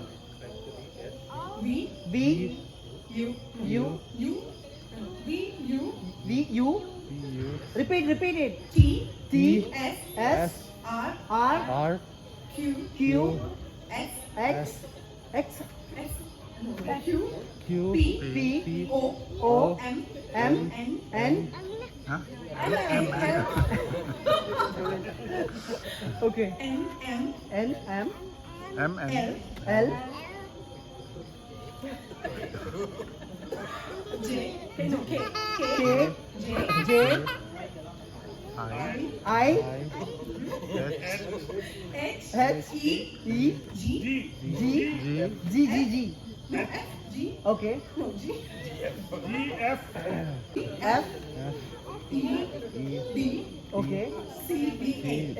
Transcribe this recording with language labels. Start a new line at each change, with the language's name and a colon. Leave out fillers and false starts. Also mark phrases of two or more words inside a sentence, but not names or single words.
English: V, V, U, U, U, V, U, V, U. U, Repeat it. T, T, S, S, R, R, R, Q, Q, S, X, X, S, Q, Q, P, P, O, O, M, M, N, N. Okay. N, M, N, M, L, L, J, K, K, J, I, H, H, E, E, G, G, G. no, F, G, Okay. no, G, F, F, E, E, B, okay. C, B, A.